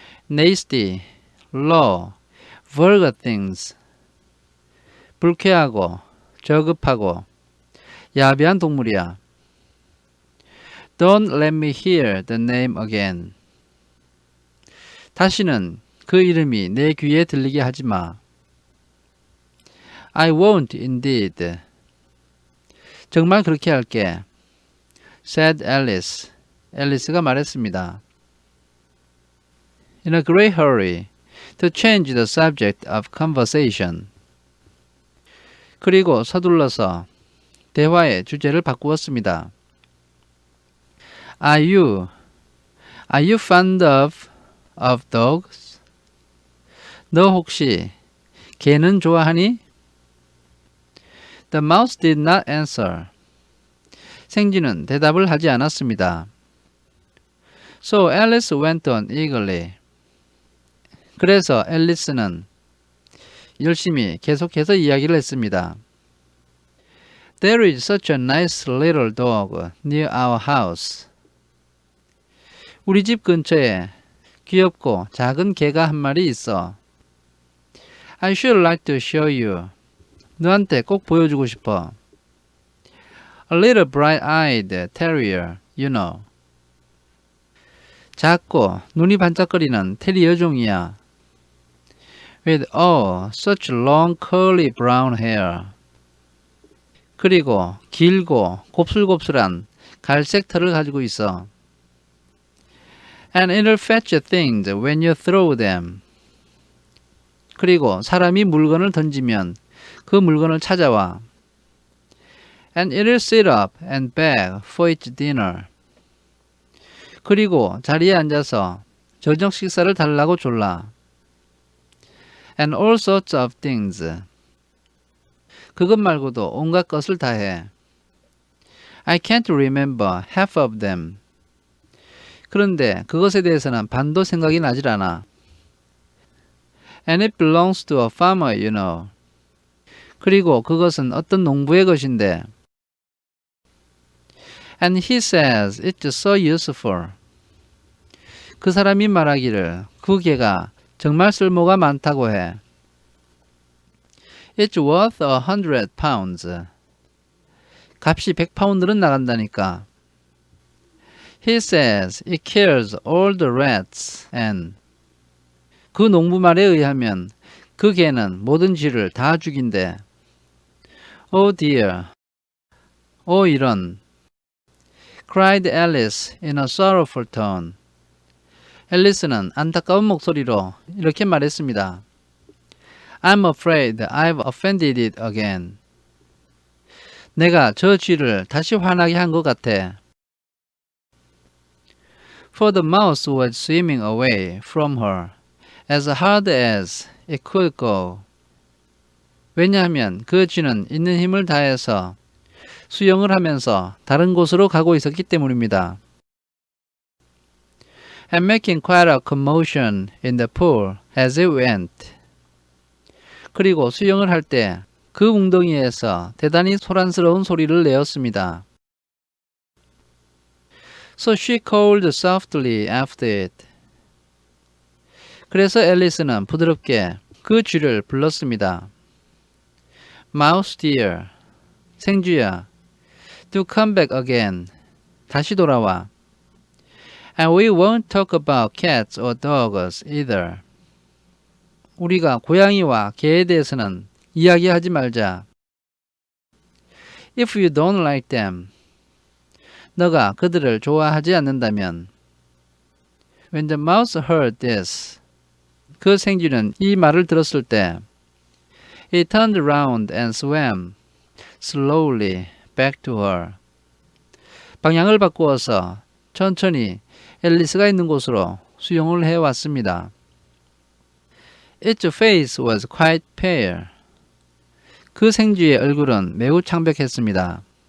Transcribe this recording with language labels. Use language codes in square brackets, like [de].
[en] Nasty, low, vulgar things. [ko] 불쾌하고 저급하고 야비한 동물이야. [en] Don't let me hear the name again. [ko] 다시는 그 이름이 내 귀에 들리게 하지 마. [en] I won't indeed. [ko] 정말 그렇게 할게. [en] said Alice. [ko] 앨리스가 말했습니다. [en] In a great hurry to change the subject of conversation. [ko] 그리고 서둘러서 대화의 주제를 바꾸었습니다. [en] Are you fond of dogs? [ko] 너 혹시 개는 좋아하니? [en] The mouse did not answer. [ko] 생쥐는 대답을 하지 않았습니다. [en] So Alice went on eagerly. [ko] 그래서 앨리스는 열심히 계속해서 이야기를 했습니다. [en] There is such a nice little dog near our house. [ko] 우리 집 근처에 귀엽고 작은 개가 한 마리 있어. [en] I should like to show you. [ko] 너한테 꼭 보여주고 싶어. [en] A little bright-eyed terrier, you know. [ko] 작고 눈이 반짝거리는 테리어 종이야. [en] With such long curly brown hair. [ko] 그리고 길고 곱슬곱슬한 갈색 털을 가지고 있어. [en] And it'll fetch things when you throw them. [ko] 그리고 사람이 물건을 던지면 그 물건을 찾아와. [en] And it'll sit up and beg for its dinner. [ko] 그리고 자리에 앉아서 저녁 식사를 달라고 졸라. [en] And all sorts of things. [ko] 그것 말고도 온갖 것을 다 해. [en] I can't remember half of them. [ko] 그런데 그것에 대해서는 반도 생각이 나질 않아. [en] And it belongs to a farmer, you know. [ko] 그리고 그것은 어떤 농부의 것인데. [en] And he says it's so useful. [ko] 그 사람이 말하기를 그 개가 정말 쓸모가 많다고 해. [en] It's worth 100 pounds. [ko] 값이 100파운드는 나간다니까. [en] He says it kills all the rats and. [ko] 그 농부 말에 의하면 그 개는 모든 쥐를 다 죽인대. [en] Oh dear. [ko] 이런. [en] cried Alice in a sorrowful tone. [ko] 앨리스는 안타까운 목소리로 이렇게 말했습니다. [en] I'm afraid I've offended it again. [ko] 내가 저 쥐를 다시 화나게 한 것 같아. [en] For the mouse was swimming away from her as hard as it could go. [ko] 왜냐하면 그 쥐는 있는 힘을 다해서 수영을 하면서 다른 곳으로 가고 있었기 때문입니다. [en] And making quite a commotion in the pool as it went. [ko] 그리고 수영을 할 때 그 웅덩이에서 대단히 소란스러운 소리를 내었습니다. [en] So she called softly after it. [ko] 그래서 앨리스는 부드럽게 그 쥐를 불렀습니다. [en] Mouse dear, [ko] 생쥐야, [en] do come back again. [ko] 다시 돌아와. [en] And we won't talk about cats or dogs either. [ko] 우리가 고양이와 개에 대해서는 이야기하지 말자. [en] If you don't like them, [ko] 너가 그들을 좋아하지 않는다면. [en] When the mouse heard this, [ko] 그 생쥐는 이 말을 들었을 때 [en] He turned around and swam slowly back to her. [ko] 방향을 바꾸어서 천천히 앨리스가 있는 곳으로 수영을 해왔습니다. [en] Its face was quite pale. [ko] 그 생쥐의 얼굴은 매우 창백했습니다.